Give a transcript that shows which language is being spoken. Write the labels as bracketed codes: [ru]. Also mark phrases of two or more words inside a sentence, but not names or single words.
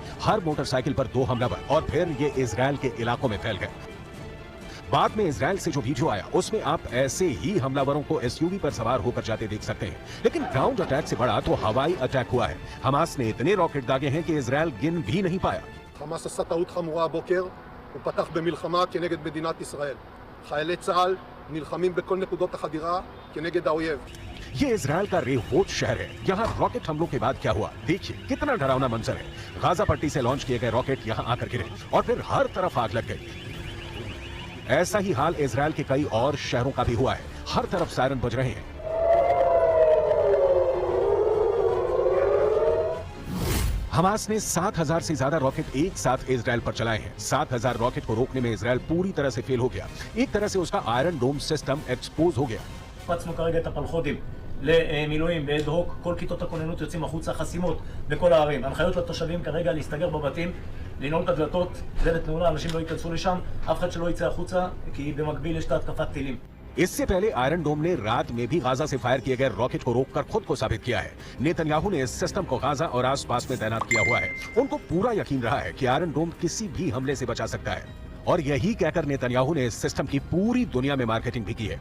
[hi] हर मोटरसाइकिल पर 2 हमलावर और फिर ये इजरायल के इलाकों में फैल गए। बाद में इजरायल से जो वीडियो आया उसमें आप ऐसे ही हमलावरों को एसयूवी पर सवार होकर जाते देख सकते हैं। लेकिन [en] ground attack [hi] से बड़ा तो हवाई अटैक हुआ है। हमास ने इतने रॉकेट दागे हैं कि इजरायल गिन भी नहीं पाया। [he] חמאס עשה טעות חמורה הבוקר, הוא פתח במלחמה כנגד מדינת ישראל. חיילי צה"ל נלחמים בכל נקודות החדירה כנגד האויב. [hi] ये इजरायल का रेहोट शहर है। यहाँ रॉकेट हमलों के बाद क्या हुआ देखिए कितना डरावना मंजर है। गाजा पट्टी से लॉन्च किए गए रॉकेट यहाँ आकर गिरे और फिर हर तरफ आग लग गई। ऐसा ही हाल इजरायल के कई और शहरों का भी हुआ है। हर तरफ सायरन बज रहे हैं। हमास ने 7,000 से ज्यादा रॉकेट एक साथ इजरायल पर चलाए हैं। 7,000 रॉकेट को रोकने में इजरायल पूरी तरह से फेल हो गया। एक तरह से उसका आयरन डोम सिस्टम एक्सपोज हो गया। [he] הקפצנו כרגע את הפלחודים למילואים באד-הוק, כל כיתות הכוננות יוצאים החוצה, חסימות בכל הערים. הנחיות לתושבים כרגע להסתגר בבתים, לנעול את הדלתות, דלת נעולה, אנשים לא ייכנסו לשם, אף אחד שלא יצא החוצה, כי במקביל יש את התקפת טילים. [hi] इससे पहले आयरन डोम ने रात में भी गाजा से फायर किए गए रॉकेट को रोककर खुद को साबित किया है। नेतन्याहू ने इस सिस्टम को गाजा और आसपास में तैनात किया हुआ है। उनको पूरा यकीन रहा है कि आयरन डोम किसी भी हमले से बचा सकता है और यही कहकर नेतन्याहू ने इस सिस्टम की पूरी दुनिया में मार्केटिंग भी की है।